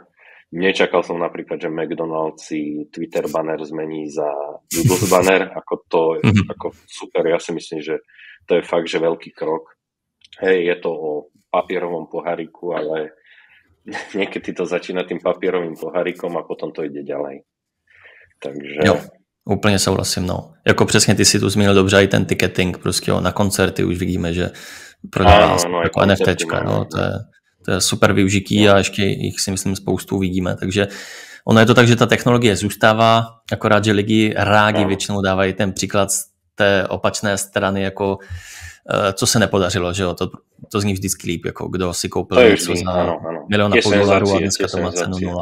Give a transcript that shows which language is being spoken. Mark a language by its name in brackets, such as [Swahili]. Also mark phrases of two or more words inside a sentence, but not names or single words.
[Slovak] Nečakal som napríklad, že McDonald's si Twitter banner zmení za Doodles banner, ako super. Ja si myslím, že to je fakt, že veľký krok. Hej, je to o papierovom poháriku, ale niekedy to začína tým papierovým pohárikom a potom to ide ďalej. Takže... [Czech] Jo, úplně souhlasím, no. Jako přesně ty si tu zmínil dobře i ten ticketing, prostě na koncerty už vidíme, že prodává jako NFTčka, no, to je super využití a ještě jich si myslím spoustu uvidíme, takže ono je to tak, že ta technologie zůstává, akorát, že lidi rádi většinou dávají ten příklad z té opačné strany, jako co se nepodařilo, že jo, to zní vždycky líp, jako kdo si koupil něco za $1,5 milionu a dneska to má cenu 0.